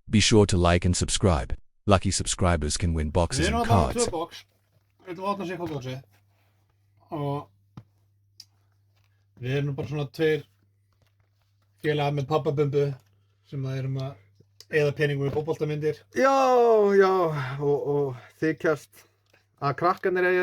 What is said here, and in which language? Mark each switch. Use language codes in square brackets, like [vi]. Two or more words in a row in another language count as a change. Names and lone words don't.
[en] Be sure to like and subscribe. Lucky subscribers can win boxes [is] Við erum and að cards. tvö box. Við erum að opna sér boxi. Og við erum bara svona tveir félagar með pappabumbu sem það erum að eyða peningum í fótboltamyndir. Já, og þykjast að krakkarnir eigi